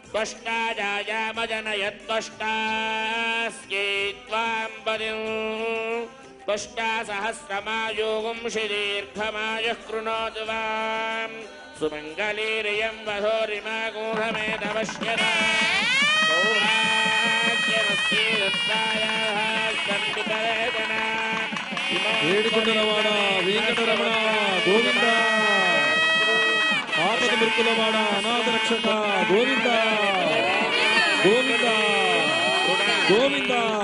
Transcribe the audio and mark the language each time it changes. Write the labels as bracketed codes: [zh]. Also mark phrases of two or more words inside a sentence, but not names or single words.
[sa] त्वष्टाजायामजनयत्त्वष्टास्यै त्वां पदिम् त्वष्टासहस्रमायोगुंषि दीर्घमायुः कृणोतु वाम् सुमङ्गलीरियं वधोरिमागूढमेतपश्यता [te] ఏడుకొండలవాడ వెంకటరమణ గోవింద ఆపద మృక్కులవాడ అనాథ రక్షక గోవింద గోవింద గోవింద